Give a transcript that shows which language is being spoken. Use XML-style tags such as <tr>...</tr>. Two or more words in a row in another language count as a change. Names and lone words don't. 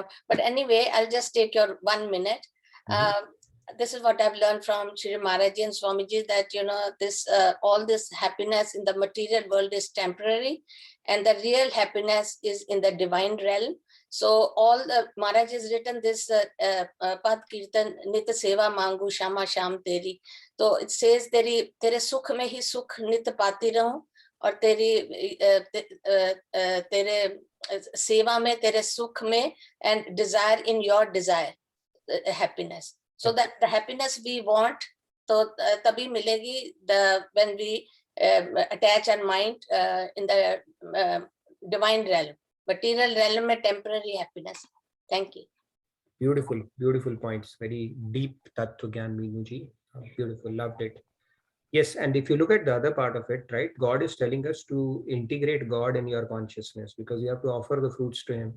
<en>But anyway, I'll just take your 1 minute. This is what I've learned from Shri Maharaji and Swamiji, that, this all this happiness in the material world is temporary, and the real happiness is in the divine realm. So all the Maharaj has written this Pad Kirtan Nit Seva Mangu Shama Sham Teri. So it says</en> <hi>तेरे सुख में ही सुख नित पाती रहूँ, और तेरे सेवा में, तेरे सुख में,</hi> <en>and desire in your desire happiness. So that the happiness we want, so</en> <hi>तभी मिलेगी</hi> <en>when we attach our mind in the divine realm. Material realm mein temporary happiness. Thank you. Beautiful points. Very deep</en> <hi>तत्व ज्ञान,</hi> <en>Minuji. Beautiful, loved it. Yes, and if you look at the other part of it, right, God is telling us to integrate God in your consciousness, because you have to offer the fruits to Him.</en>